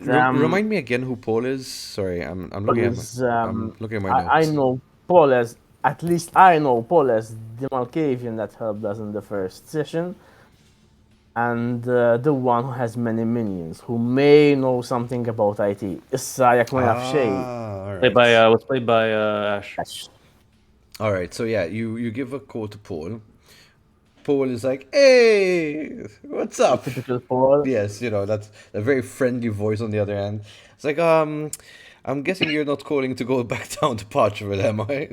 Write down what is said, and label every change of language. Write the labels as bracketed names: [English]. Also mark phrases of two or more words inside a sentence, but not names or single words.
[English] remind me again who Paul is. Sorry, I'm looking at my Is I'm looking at my I notes. know Paul as, at least I know Paul as the Malkavian that helped us in the first session, and the one who has many minions who may know something about IT. [Maltese] Issa jak ma nafx xejn. [English] All Played right. by was played by Ash. All right. So yeah, you give a call to Paul. Paul is like, "Hey, what's up?" Typical Paul. Yes, that's a very friendly voice on the other end. It's like, I'm guessing you're not calling to go back down to Portugal, am I?